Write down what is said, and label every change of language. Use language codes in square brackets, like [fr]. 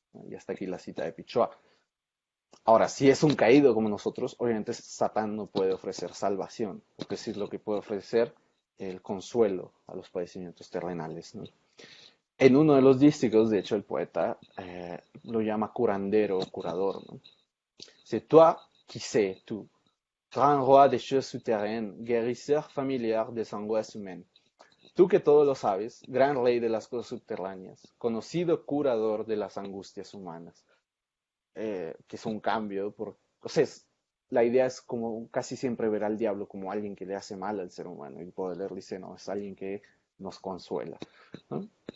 [es] Y hasta aquí la cita de Pichois. Ahora, si es un caído como nosotros, obviamente Satán no puede ofrecer salvación, porque sí es lo que puede ofrecer el consuelo a los padecimientos terrenales, ¿no? En uno de los dísticos, de hecho, el poeta lo llama curandero, curador, ¿no? [fr] C'est toi qui sais tout, grand roi des choses souterraines, guérisseur familiar des angoisses humaines. [es] Tú que todo lo sabes, gran rey de las cosas subterráneas, conocido curador de las angustias humanas. Que es un cambio, o sea, la idea es como casi siempre ver al diablo como alguien que le hace mal al ser humano, y Baudelaire dice, no, es alguien que nos consuela, ¿no?